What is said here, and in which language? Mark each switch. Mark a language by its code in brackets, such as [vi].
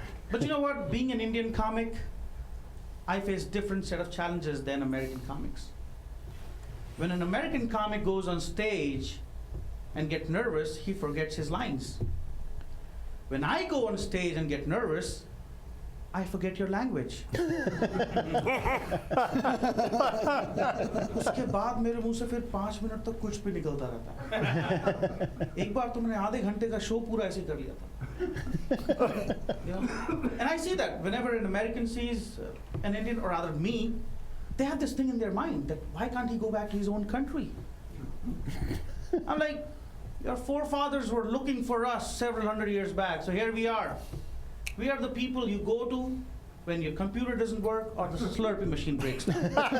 [en] But you know what? Being an Indian comic, I face different set of challenges than American comics. When an American comic goes on stage and get nervous, he forgets his lines. When I go on stage and get nervous, I forget your language. [hi] उसके बाद मेरे मुंह से फिर 5 minute तक कुछ भी निकलता रहता है। एक बार तो मैंने आधे घंटे का शो पूरा ऐसे कर लिया था। [en] You know? And I see that whenever an American sees an Indian, or rather me, they have this thing in their mind that why can't he go back to his own country? I'm like, your forefathers were looking for us several hundred years back, so here we are. We are the people you go to when your computer doesn't work or the Slurpee machine breaks down.